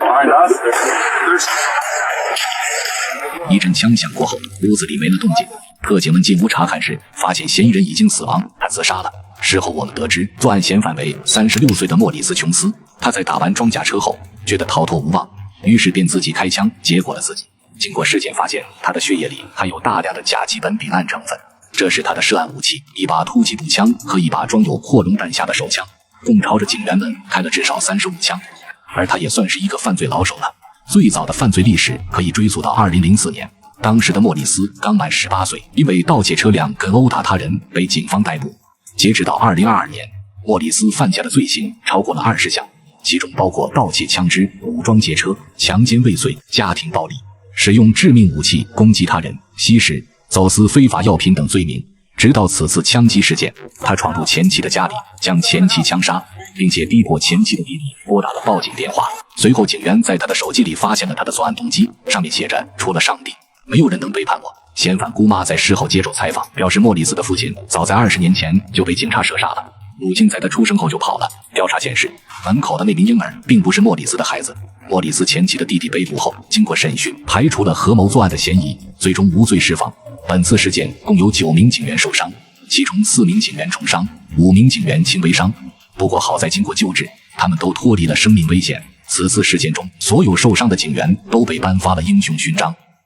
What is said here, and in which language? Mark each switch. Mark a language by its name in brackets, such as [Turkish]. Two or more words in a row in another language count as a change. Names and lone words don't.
[Chinese] 一陣槍響過後，屋子裡沒了動靜。特警們進屋查看時，發現嫌疑人已經死亡，他自殺了。事後我們得知，作案嫌犯為36歲的莫里斯·瓊斯。他在打完裝甲車後，覺得逃脫無望，於是便自己開槍結果了自己。經過屍檢發現，他的血液裡含有大量的甲基苯丙胺成分。這是他的涉案武器，一把突擊步槍和一把裝有擴容彈匣的手槍，共朝着警員們開了至少35槍。而他也算是一個犯罪老手了。最早的犯罪歷史可以追溯到2004年，當時的莫里斯剛滿18歲，因為盜竊車輛跟毆打他人被警方逮捕。截止到2022年，莫里斯犯下的罪行超過了20項，其中包括盜竊槍支、武裝劫車、強姦未遂、家庭暴力、使用致命武器攻擊他人、吸食、走私非法藥品等罪名。直到此次槍擊事件，他闖入前妻的家裡，將前妻槍殺，並且逼迫前妻的弟弟撥打了報警電話。隨後警員在他的手機裡發現了他的作案動機，上面寫着：除了上帝，沒有人能背叛我。嫌犯姑媽在事後接受採訪，表示莫里斯的父親早在20年前就被警察射殺了。母親在他出生後就跑了。調查顯示，門口的那名嬰兒並不是莫里斯的孩子。莫里斯前妻的弟弟被捕後，經過審訊，排除了合謀作案的嫌疑，最終無罪釋放。本次事件共有9名警員受傷，其中4名警員重傷，5名警員輕微傷。不過好在經過救治，他們都脫離了生命危險。此次事件中，所有受傷的警員都被頒發了英雄勳章。